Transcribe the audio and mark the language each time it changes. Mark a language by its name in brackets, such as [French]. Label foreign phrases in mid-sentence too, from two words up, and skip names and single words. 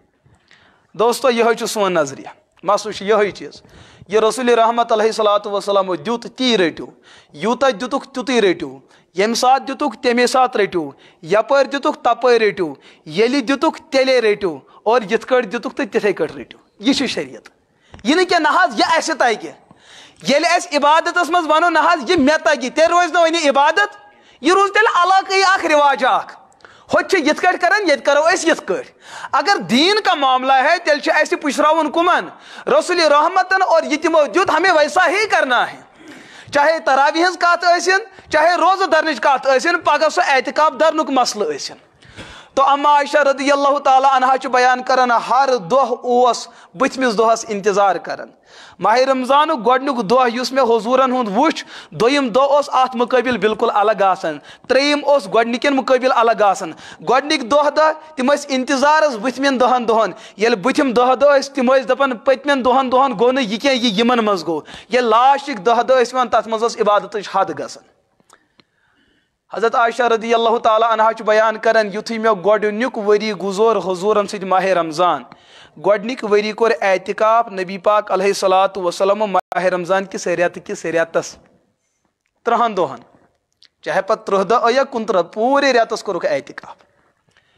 [Kashmiri] دوستو یِہوے چھُ سون نظریہ مسلہٕ چھُ یِہوے چیٖز یہ رسول رحمت [Arabic] علیہ صلاتُ وسلامو [Kashmiri] دیُت تی رٔٹِو یوٗتاہ دِتُکھ تیُتُے رٔٹِو ییٚمہِ ساتہٕ دِتُکھ تمے ساتہٕ رٔٹِو یپٲرۍ دِتُکھ تپٲرۍ رٔٹِو ییٚلہِ دِتُکھ تیٚلے رٔٹِو اور یِتھ کٲٹھۍ دِتُکھ تہٕ تِتھے کٲٹھۍ رٔٹِو یہِ چھُ شریعت یہِ نہٕ کینٛہہ نہ حظ یہِ اسہِ تگہِ ییٚلہِ أسۍ عبادتس منٛز ونو نہ حظ یہِ مےٚ تگہِ تیٚلہِ روزِ نہٕ وۄنۍ عبادت یہِ روٗز تیٚلہِ علاقٲیی اکھ رِواج اکھ ہوٚتہِ چھِ یِتھ کٲٹھۍ کران ییٚتہِ کرو أسۍ یِتھ کٲٹھۍ اگر [Urdu] دیٖن کا معاملہ ہے [Kashmiri] تیٚلہِ چھُ اسہِ پُشراوُن کُمن رسول رحمتن اور یہِ تِمو دیُت [Urdu] ہمیں ویسا ہی کرنا ہے [Kashmiri] چاہے تراوی ہٕنٛز کتھ ٲسِن چاہے روزٕ درنٕچ کتھ ٲسِن پگہہ سُہ اعتکاف درنُک مسلہٕ ٲسِن تو اما عائشہ [Arabic] رضی اللہ تعالیٰ عنہا [Kashmiri] چھُ بیان کران ہر دۄہ اوس بٕتھمِس دۄہس انتظار کران ماہ رمضانُک گۄڈنیُک دۄہ یُس مےٚ حضوٗرن ہُنٛد وُچھ دوٚیِم دۄہ اوس اتھ مُقٲبِل بالکُل الگ آسان ترٛیٚیِم اوس گۄڈنِکٮ۪ن مُقٲبِل الگ آسان گۄڈنِکۍ دۄہ تِم ٲسۍ انتظارس بٕتھمٮ۪ن 10 دۄہن ییٚلہِ بٕتھِم 10 دۄہ ٲسۍ تِم ٲسۍ دپان پٔتمٮ۪ن 2 دۄہن گوٚو نہٕ یہِ کینٛہہ یہِ یِمن منٛز گوٚو ییٚلہِ لاسٹٕکۍ 10 دۄہ ٲسۍ یِوان تتھ منٛز ٲس عبادتٕچ حد گژھان حضرت عائشہ [Arabic] رضی اللہ تعالیٰ عنہا [Kashmiri] چھُ بیان کران یُتھُے مےٚ گۄڈنیُک ؤری گُزور حضوٗرن سۭتۍ ماہ رمضان گۄڈنِکۍ ؤری کوٚر اعتکاف نبی پاک [Arabic] علیہ صلاتُ وسلامو [Kashmiri] ماہ رمضان کِس رٮ۪تس 30 دۄہن چاہے پتہٕ 30 دۄہ یا 29 پوٗرے رٮ۪تس کوٚرُکھ